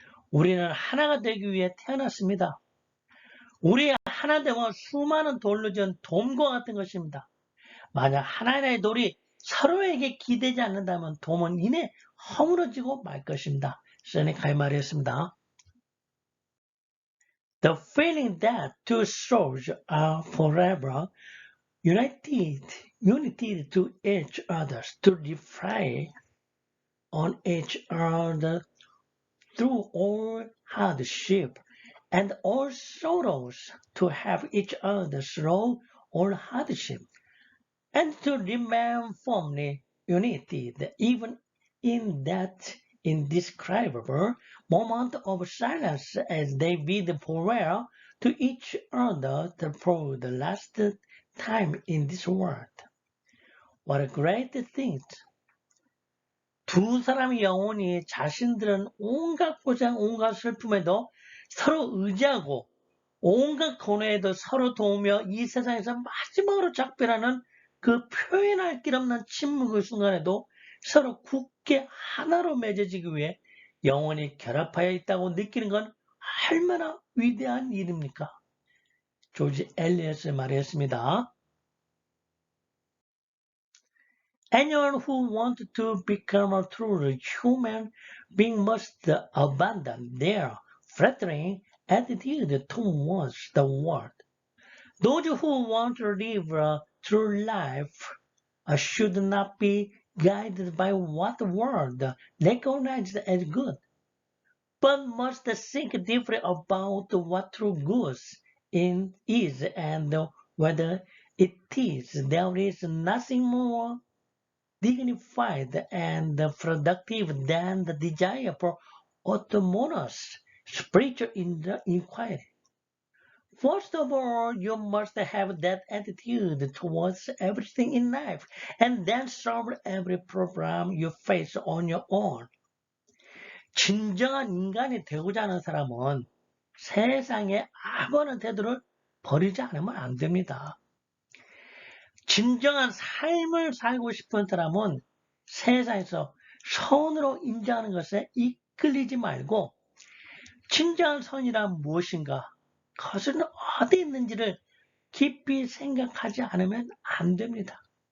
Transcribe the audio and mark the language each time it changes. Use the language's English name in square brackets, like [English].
[Korean] 우리는 하나가 되기 위해 태어났습니다. 우리의 하나됨은 수많은 돌로 지은 돔과 같은 것입니다. 만약 하나의 돌이 서로에게 기대지 않는다면 돔은 이내 허물어지고 말 것입니다. 세네카의 말이었습니다. [English] The feeling that two souls are forever united to each other, to rely on each other through all hardship and all sorrows, to have each other through all hardship, and to remain firmly united even in that indescribable moment of silence as they bid farewell to each other for the last time in this world. What a great thing! [Korean] 두 사람의 영혼이 자신들은 온갖 고생, 온갖 슬픔에도 서로 의지하고 온갖 고뇌에도 서로 도우며 이 세상에서 마지막으로 작별하는 그 표현할 길 없는 침묵의 순간에도 서로 굳게 하나로 맺어지기 위해 영혼이 결합하여 있다고 느끼는 건 얼마나 위대한 일입니까? 조지 엘리엇의 말이었습니다. [English] Anyone who wants to become a truly human being must abandon their flattering attitude towards the world. Those who want to live a true life should not be guided by what the world recognizes as good, but must think deeply about what true good is and whether it is. There is nothing more dignified and productive than the desire for autonomous spiritual inquiry. First of all, you must have that attitude towards everything in life, and then solve every problem you face on your own. [Korean] 진정한 인간이 되고자 하는 사람은 세상에 아무런 태도를 버리지 않으면 안 됩니다. 진정한 삶을 살고 싶은 사람은 세상에서 선으로 인정하는 것에 이끌리지 말고 진정한 선이란 무엇인가, 그것은 어디 있는지를 깊이 생각하지 않으면 안 됩니다.